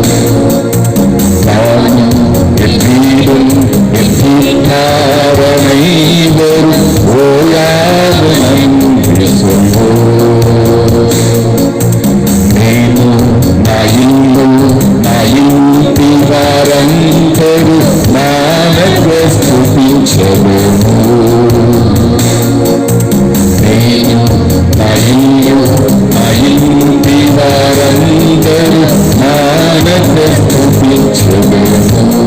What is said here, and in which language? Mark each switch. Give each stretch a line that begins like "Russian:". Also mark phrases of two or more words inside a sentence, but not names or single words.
Tamil: நானும் என் வீடும் என் வீட்டார் அனைவரும் ஓயாது நன்றி சொல்வோம்.
Telugu: నేను నా ఇల్లు నా ఇంటి వారందరూ నానక స్తుతించెదము. నేను నా ఇల్లు నా ఇంటి వారందరూ నానక స్తుతించెదము.